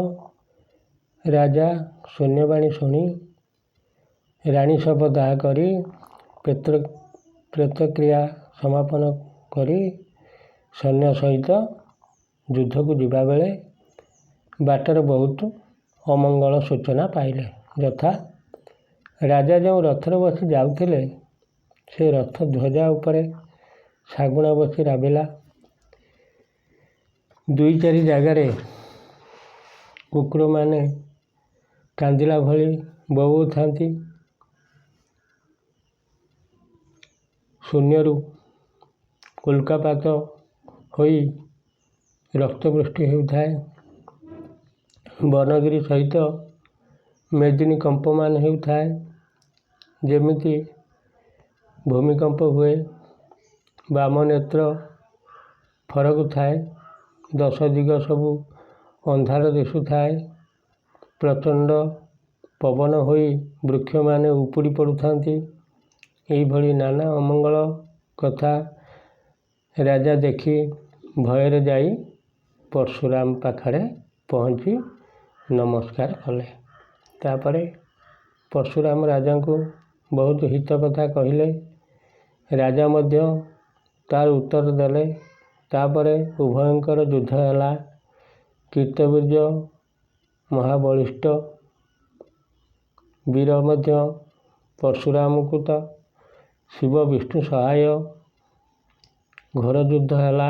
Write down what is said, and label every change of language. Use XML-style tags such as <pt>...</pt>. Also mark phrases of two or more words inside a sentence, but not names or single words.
<or>ରାଜା ଶୂନ୍ୟବାଣୀ ଶୁଣି ରାଣୀ ଶବ ଦାହ କରି ପ୍ରତିକ୍ରିୟା ସମାପନ କରି ସୈନ୍ୟ ସହିତ ଯୁଦ୍ଧ କୁ ଯିବା ବେଳେ ବାଟର ବହୁତ ଅମଙ୍ଗଳ ସୂଚନା ପାଇଲେ। ଯଥା ରାଜା ଯେଉଁ ରଥର ବସି ଯାଉଥିଲେ ସେ ରଥ ଧ୍ୱଜା ଉପରେ ଶାଗୁଣା ବସି ରାବିଲା। ଦୁଇ ଚାରି ଜାଗାର କୁକୁର ମାନେ କାନ୍ଦିଲା ଭଳି ବୋବାଉ ଥାନ୍ତି। ଶୂନ୍ୟରୁ ଉଲ୍କାପାତ ହୋଇ ରକ୍ତବୃଷ୍ଟି ହେଉଥାଏ। ବନଗିରି ସହିତ ମେଦିନୀ କମ୍ପମାନ ହେଉଥାଏ ଯେମିତି ଭୂମିକମ୍ପ ହୁଏ। ବାମ ନେତ୍ର ଫରକ ଥାଏ। ଦଶ ଦିଗ ସବୁ ଅନ୍ଧାର ଦିଶୁଥାଏ। ପ୍ରଚଣ୍ଡ ପବନ ହୋଇ ବୃକ୍ଷ ମାନେ ଉପୁଡ଼ି ପଡ଼ୁଥାନ୍ତି। ଏହି ଭଳି ନାନା ଅମଙ୍ଗଳ କଥା ରାଜା ଦେଖି ଭୟରେ ଯାଇ ପରଶୁରାମ ପାଖରେ ପହଞ୍ଚି ନମସ୍କାର କଲେ। ତାପରେ ପରଶୁରାମ ରାଜା କୁ ବହୁତ ହିତ କଥା କହିଲେ। ରାଜା ମଧ୍ୟ ତାର ଉତ୍ତର ଦେଲେ। ତାପରେ ଉଭୟଙ୍କର ଯୁଦ୍ଧ ହେଲା। କୀର୍ତ୍ତବୀର୍ଯ୍ୟ ମହାବଳିଷ୍ଠ ବୀର ମଧ୍ୟ ପରଶୁରାମ କୁ ତ ଶିବ ବିଷ୍ଣୁ ସହାୟ ଘୋର ଯୁଦ୍ଧ ହେଲା।</or>